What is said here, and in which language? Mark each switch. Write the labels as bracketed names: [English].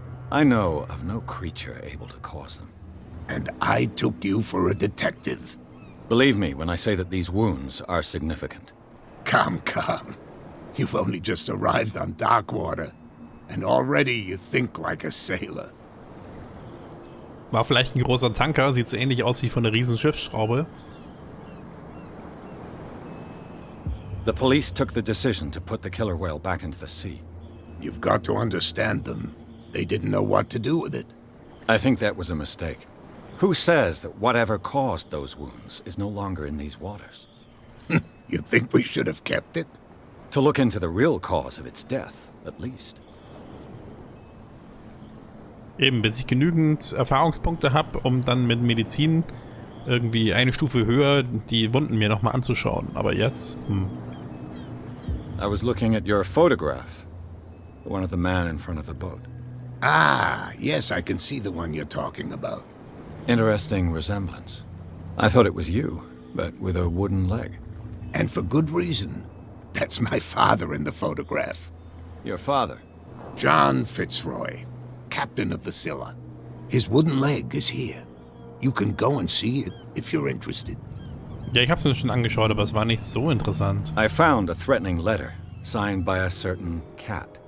[English] I know of no creature able to cause them. And I took you for a detective. Believe me when I say that these wounds are significant. Come, come. You've only just arrived on Darkwater, and already you think like a sailor. [German] War vielleicht ein großer Tanker, sieht so ähnlich aus wie von einer riesen Schiffsschraube. [English] The police took the decision to put the killer whale back into the sea. You've got to understand them. They didn't know what to do with it. I think that was a mistake. Who says that whatever caused those wounds is no longer in these waters? You think we should have kept it? To look into the real cause of its death, at least. [German] Eben, bis ich genügend Erfahrungspunkte habe, um dann mit Medizin irgendwie eine Stufe höher die Wunden mir nochmal anzuschauen. Aber jetzt, [English] I was looking at your photograph. The one of the man in front of the boat. Ah, yes, I can see the one you're talking about. Interesting resemblance. I thought it was you, but with a wooden leg. And for good reason. That's my father in the photograph. Your father? John Fitzroy, captain of the Scylla. His wooden leg is here. You can go and see it if you're interested. [German] Ja, ich hab's mir schon angeschaut, aber es war nicht so interessant. [English] I found a threatening letter, signed by a certain cat.